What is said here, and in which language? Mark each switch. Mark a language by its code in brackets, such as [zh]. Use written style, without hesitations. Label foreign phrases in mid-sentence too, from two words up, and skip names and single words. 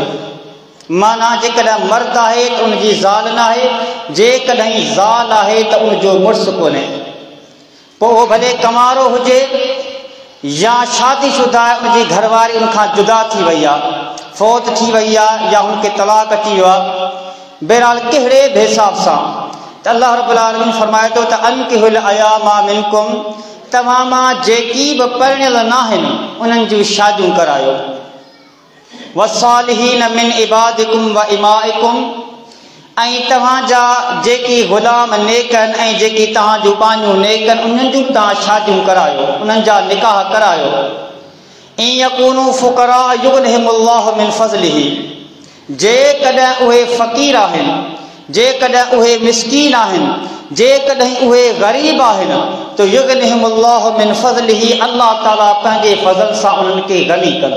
[sd] माना जेकॾहिं मर्द आहे त उनजी ज़ाल न आहे, जेकॾहिं ज़ाल आहे त उनजो मुड़ुसु कोन्हे, पोइ उहो भले कमारो हुजे या शादीशुदा आहे, उनजी घरवारी उनखां जुदा थी वई आहे, फौत थी वई आहे या उनखे तलाक अची वियो आहे। बहरहाल कहिड़े बि हिसाब सां त [ar] अल्लाह रब्बुल आलमीन [sd] फरमाए थो त [ar] أنكحوا الأيامى منكم, [sd] तव्हां मां जेकी बि परिणियल न आहिनि उन्हनि जूं शादियूं करायो। [ar] والصالحين من عبادكم وإمائكم, [sd] ऐं तव्हांजा जेकी ग़ुलाम नेक आहिनि ऐं जेकी तव्हां जूं पानियूं नेक आहिनि उन्हनि जूं तव्हां शादियूं करायो, उन्हनि जा निकाह करायो। [ar] إن يكونوا فقراء يغنهم الله من فضله, [sd] जेकॾहिं उहे फ़क़ीर आहिनि, जेकॾहिं उहे मिस्कीन आहिनि, जेकॾहिं उहे ग़रीब आहिनि त [ar] يغنهم الله من فضله, [sd] अल्लाह ताला पंहिंजे फज़ल सां उन्हनि खे गनी कंदो।